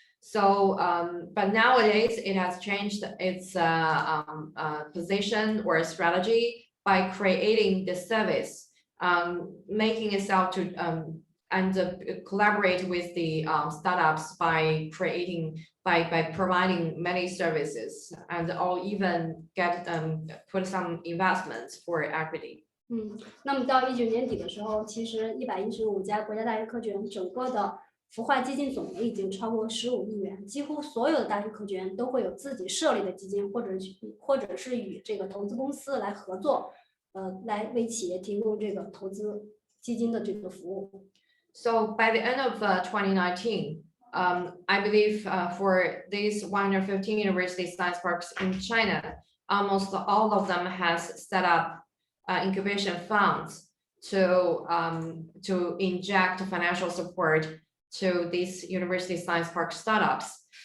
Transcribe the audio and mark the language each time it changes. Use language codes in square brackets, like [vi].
[en] So, but nowadays it has changed its position or strategy by creating the service, making itself to and collaborate with the startups by providing many services and or even put some investments for equity. [zh] 那么到19年底的时候，其实115家国家大学科技园整个的孵化基金总额已经超过15亿元，几乎所有的大学科技园都会有自己设立的基金，或者是与这个投资公司来合作，来为企业提供这个投资基金的这个服务。 [en] So by the end of 2019, I believe for these 115 university science parks in China, almost all of them has set up incubation funds to inject financial support to these university science park startups.